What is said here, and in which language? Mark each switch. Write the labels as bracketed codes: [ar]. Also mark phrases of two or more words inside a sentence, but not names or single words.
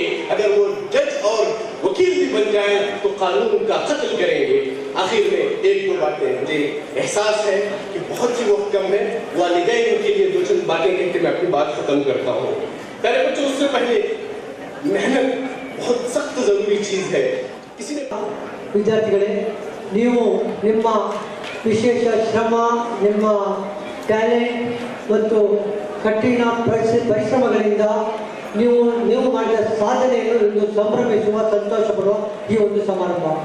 [hi] अगर वो जज और वकील भी बन जाए तो कानून का कत्ल करेंगे। आखिर में एक दो बातें, मुझे एहसास है कि बहुत सी वक्त कम है, वालिदैन के लिए दो चंद बातें कहकर मैं अपनी बात खत्म करता हूँ। पहले बच्चों, उससे पहले मेहनत बहुत सख्त जरूरी चीज है। किसी ने [kn] ವಿದ್ಯಾರ್ಥಿಗಳೇ, ನೀವು ನಿಮ್ಮ ವಿಶೇಷ ಶ್ರಮ, ನಿಮ್ಮ ಟ್ಯಾಲೆಂಟ್ ಮತ್ತು ಕಠಿಣ ಪರಿಶ್ರಮಗಳಿಂದ ನೀವು ಮಾಡಿದ ಸಾಧನೆಯನ್ನು ಇಂದು ಸಂಭ್ರಮಿಸುವ, ಸಂತೋಷ ಪಡುವ ಈ ಒಂದು ಸಮಾರಂಭ.